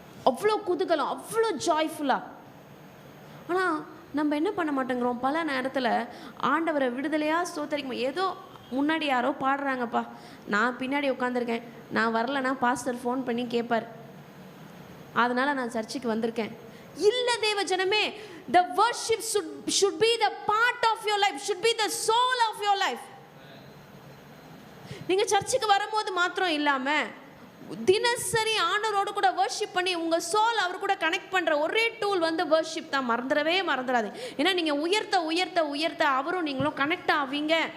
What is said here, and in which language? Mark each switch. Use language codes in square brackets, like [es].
[ta] அவ்வளோ குதூகலம், அவ்வளோ ஜாய்ஃபுல்லாக. ஆனால் நம்ம என்ன பண்ண மாட்டேங்கிறோம், பல நேரத்தில் ஆண்டவரை விடுதலையாக ஸ்தோத்தரிக்கும். ஏதோ முன்னாடி யாரோ பாடுறாங்கப்பா, நான் பின்னாடி உட்காந்துருக்கேன், நான் வரலைன்னா பாஸ்டர் ஃபோன் பண்ணி கேட்பார், அதனால் நான் சர்ச்சுக்கு வந்திருக்கேன். இல்லை தேவ ஜனமே, [en] the worship should be the part of your life, should be the soul of your life. [ta] நீங்கள் சர்ச்சுக்கு வரும்போது மாத்திரம் இல்லாமல் தினசரி ஆண்டவரோடு கூட வர்ஷிப் பண்ணி உங்கள் சோல் அவர் கூட கனெக்ட் பண்ணுற ஒரே டூல் வந்து வர்ஷிப் தான். மறந்துடாது. ஏன்னா நீங்கள் உயர்த்த உயர்த்த உயர்த்த அவரும் நீங்களும் கனெக்ட் ஆவீங்க.